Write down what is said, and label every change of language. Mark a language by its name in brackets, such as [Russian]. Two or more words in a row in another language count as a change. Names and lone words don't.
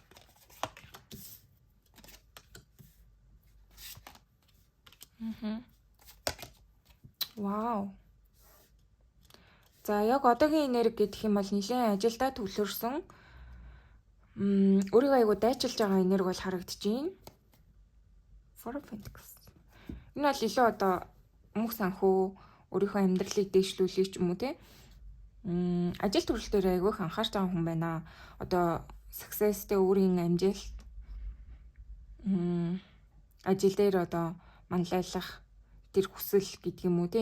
[Mongolian] Вау. За яг одоогийн энерги гэдэг юм бол нэлээд ажилдаа төвлөрсөн. Өөрийгөө айгу дайчилж байгаа энерги бол харагдаж байна. Four of Pentacles. Энэ бол илүү одоо мөнх санхүү өөрийнхөө амьдралыг дэвшлүүлэх ч юм уу те. Ажил төрөл дээр айгу их анхаарч байгаа хүн байна. Одоо successтэй өөрийн амжилт ажил дээр одоо манлайлах тэр хүсэл гэдэг юм уу те.